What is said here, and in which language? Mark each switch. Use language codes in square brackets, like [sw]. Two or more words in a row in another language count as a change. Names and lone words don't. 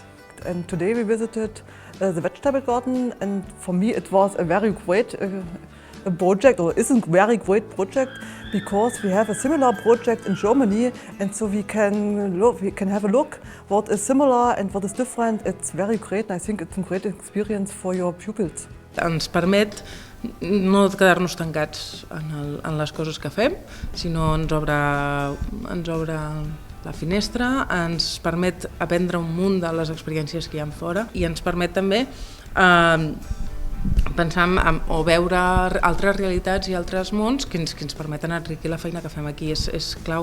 [en] And today we visited the vegetable garden, and for me it was a very great project, or is a very great project, because we have a similar project in Germany, and so we can have a look what is similar and what is different. It's very great, and I think it's a great experience for your pupils. [ca] Ens permet no quedar-nos tancats en les coses que fem, sinó ens obre la finestra, ens permet aprendre un munt de les experiències que hi ha fora i ens permet també pensar o veure altres realitats i altres mons que ens permeten enriquir la feina que fem aquí.